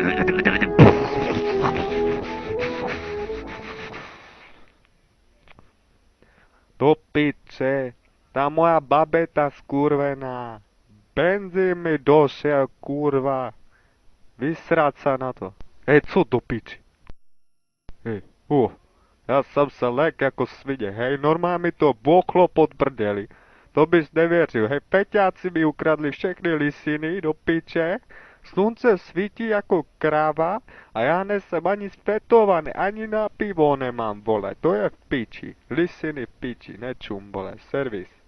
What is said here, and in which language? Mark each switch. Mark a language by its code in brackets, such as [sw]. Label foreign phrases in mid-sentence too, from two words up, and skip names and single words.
[sk] Do piče, tá moja babeta skurvená. Benzín mi došiel, kurva. Vysrať sa na to. Hej, [cs] co do piči? [sk] Hej, ja som sa lek ako svine, hej, normálne mi to boklo pod prdeli. [cs] To bys nevěřil, hej, Peťáci mi ukradli všechny lisiny do piče, slunce svítí jako kráva a já nejsem ani spetovaný, ani na pivo nemám, vole, to je v piči, lisiny v piči, nečum, vole, servis.